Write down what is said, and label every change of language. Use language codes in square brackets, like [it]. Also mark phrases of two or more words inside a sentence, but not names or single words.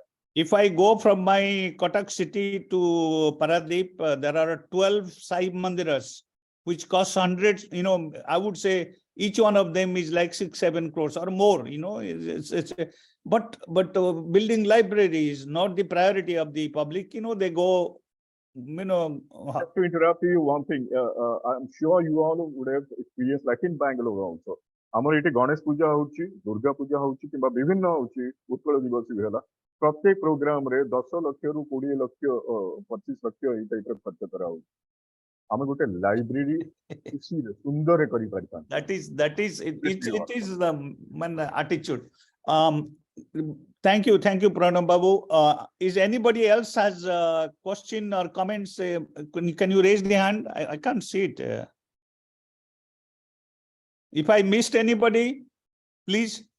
[en] If I go from my Kotak city to Paradip, there are 12 Sai Mandiras, which cost hundreds, I would say each one of them is like 6-7 crores or more, but building library is not the priority of the public, they go, Just to interrupt you, one thing, I'm sure you all would have experienced like in Bangalore also. [or] ଆମର ଏଠି ଗଣେଶ ପୂଜା ହଉଛି ଦୁର୍ଗା ପୂଜା ହଉଛି କିମ୍ବା ବିଭିନ୍ନ ହଉଛି ଉତ୍କଳ ଦିବସ ବି ହେଲା ପ୍ରତ୍ୟେକ ପ୍ରୋଗ୍ରାମରେ 10 ଲକ୍ଷରୁ 20 ଲକ୍ଷ 25 ଲକ୍ଷ ଏଇ ଟାଇପର ଖର୍ଚ୍ଚ କରାହଉଛି ଆମେ ଗୋଟେ ଲାଇବ୍ରେରୀ ଖୁସିରେ ସୁନ୍ଦରରେ କରିପାରିବା [en] that is it is the attitude. Thank you Pranab Babu. Is anybody else has a question or comments? Can you raise the hand? I can't see it. If I missed anybody, please.